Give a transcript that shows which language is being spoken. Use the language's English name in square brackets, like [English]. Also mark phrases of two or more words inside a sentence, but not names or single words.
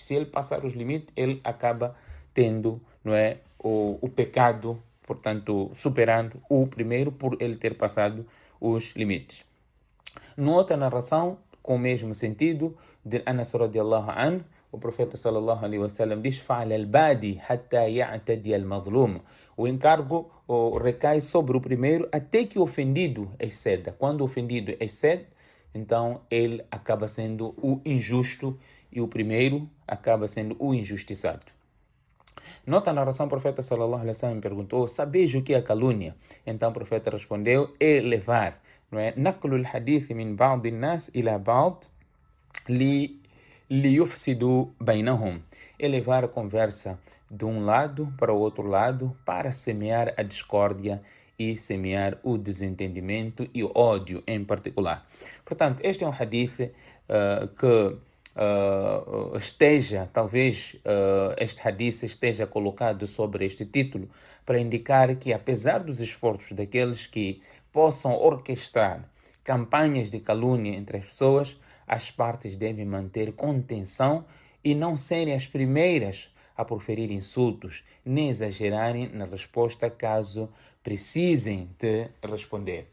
[Portuguese] Se ele passar os limites, ele acaba tendo, não é, o pecado, portanto, superando o primeiro por ele ter passado os limites. Numa outra narração, com o mesmo sentido, de Anas [Arabic] رضي الله عنه, [Portuguese] o profeta [Arabic] صلى الله عليه وسلم [Portuguese] diz: [Arabic] فعلى البادئ حتى يعتدي المظلوم. [Portuguese] O encargo recai sobre o primeiro até que o ofendido exceda. Quando o ofendido excede, então ele acaba sendo o injusto e o primeiro acaba sendo o injustiçado. Nota a narração, o profeta [Arabic] صلى الله عليه وسلم [Portuguese] perguntou: sabeis o que é calúnia? Então o profeta respondeu: é levar, não é? [Arabic] نقل الحديث من بعض الناس إلى بعض ليفسدوا بينهم. [Portuguese] É levar a conversa de um lado para o outro lado para semear a discórdia e semear o desentendimento e o ódio em particular. Portanto, este é um hadith que talvez este hadith esteja colocado sobre este título para indicar que, apesar dos esforços daqueles que possam orquestrar campanhas de calúnia entre as pessoas, as partes devem manter contenção e não serem as primeiras a proferir insultos, nem exagerarem na resposta caso precisem de responder.